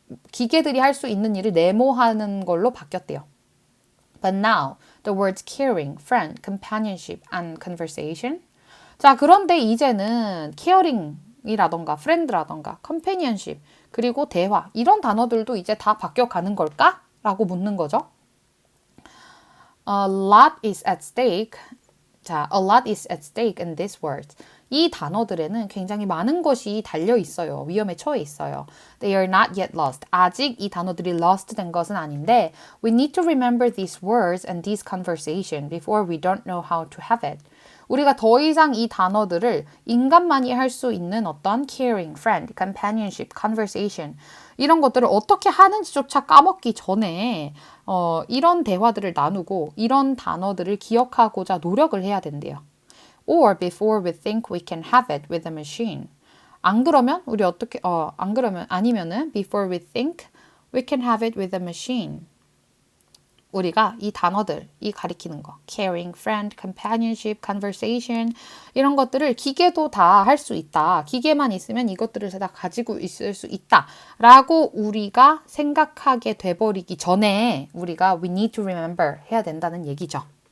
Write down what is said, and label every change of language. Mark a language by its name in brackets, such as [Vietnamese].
[Korean] 기계들이 할 수 있는 일을 네모하는 걸로 바뀌었대요. [English] But now, the words caring, friend, companionship, and conversation. [Korean] 자, 그런데 이제는 caring이라던가 friend라던가 companionship, 그리고 대화 이런 단어들도 이제 다 바뀌어가는 걸까? 라고 묻는 거죠. [English] A lot is at stake. 자, a lot is at stake in these words. [Korean] 이 단어들에는 굉장히 많은 것이 달려 있어요. 위험에 처해 있어요. [English] They are not yet lost. [Korean] 아직 이 단어들이 lost 된 것은 아닌데 [English] We need to remember these words and this conversation before we don't know how to have it. [Korean] 우리가 더 이상 이 단어들을 인간만이 할 수 있는 어떤 caring, friend, companionship, conversation 이런 것들을 어떻게 하는지조차 까먹기 전에 이런 대화들을 나누고 이런 단어들을 기억하고자 노력을 해야 된대요. [English] Or before we think we can have it with a machine. [Korean] 안 그러면 우리 아니면은 [English] before we think we can have it with a machine. [Korean] 우리가 이 단어들, 이 가리키는 거, caring, friend, companionship, conversation 이런 것들을 기계도 다 할 수 있다. 기계만 있으면 이것들을 다 가지고 있을 수 있다. 라고 우리가 생각하게 돼버리기 전에 우리가 [English] we need to remember [Korean] 해야 된다는 얘기죠.